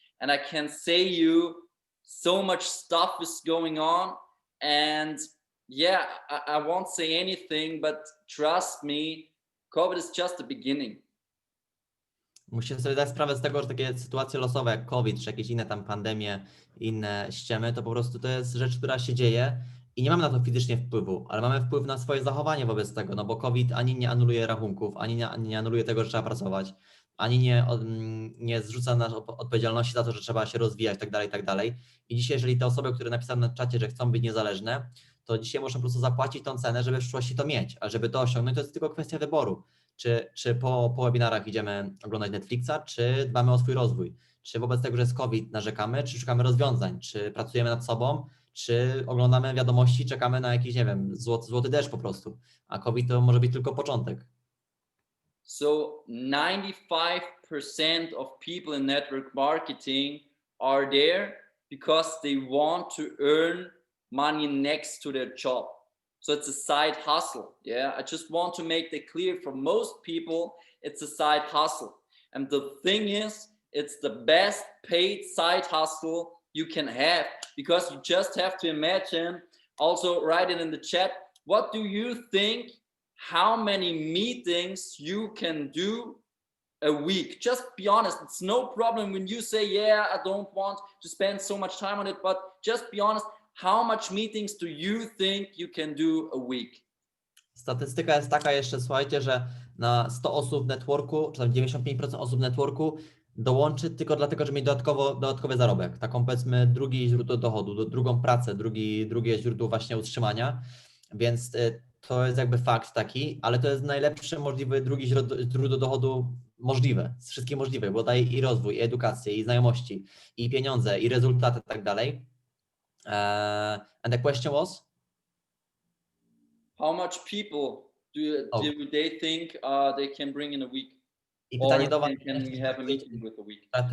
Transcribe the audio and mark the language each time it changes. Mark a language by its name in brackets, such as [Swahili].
[English] And I can say you, so much stuff is going on, and I won't say anything, but trust me, COVID is just the beginning. [Polish] Musicie sobie zdać sprawę z tego, że takie sytuacje losowe jak COVID, czy jakieś inne tam pandemie, inne ściemy, to po prostu to jest rzecz, która się dzieje i nie mamy na to fizycznie wpływu, ale mamy wpływ na swoje zachowanie wobec tego, no bo COVID ani nie anuluje rachunków, ani nie anuluje tego, że trzeba pracować, ani nie zrzuca nas odpowiedzialności za to, że trzeba się rozwijać, tak dalej. I dzisiaj, jeżeli te osoby, które napisały na czacie, że chcą być niezależne, to dzisiaj muszą po prostu zapłacić tą cenę, żeby w przyszłości to mieć, a żeby to osiągnąć, to jest tylko kwestia wyboru. Czy po webinarach idziemy oglądać Netflixa, czy dbamy o swój rozwój, czy wobec tego, że jest COVID, narzekamy, czy szukamy rozwiązań, czy pracujemy nad sobą, czy oglądamy wiadomości, czekamy na jakiś, nie wiem, złoty deszcz po prostu, a COVID to może być tylko początek. [English] So 95% of people in network marketing are there because they want to earn money next to their job. So it's a side hustle. Yeah, I just want to make that clear. For most people, it's a side hustle. And the thing is, it's the best paid side hustle you can have, because you just have to imagine, also write it in the chat, what do you think, how many meetings you can do a week? Just be honest. It's no problem when you say, yeah, I don't want to spend so much time on it, but just be honest. How much meetings do you think you can do a week? [Polish] Statystyka jest taka jeszcze, słuchajcie, że na 100 osób w networku, czy tam 95% osób w networku dołączy tylko dlatego, żeby mieć dodatkowy zarobek. Taką, powiedzmy, drugi źródło dochodu, drugą pracę, drugie źródło właśnie utrzymania, więc to jest jakby fakt taki, ale to jest najlepszy możliwy drugi źródło dochodu możliwe, z wszystkich możliwych, bo daje i rozwój, i edukację, i znajomości, i pieniądze, i rezultaty, tak dalej. [English] And the question was? How much people do they think they can bring in a week? [Polish] I pytanie [English] Or [Polish] do Was, [English] can we have a meeting with a week?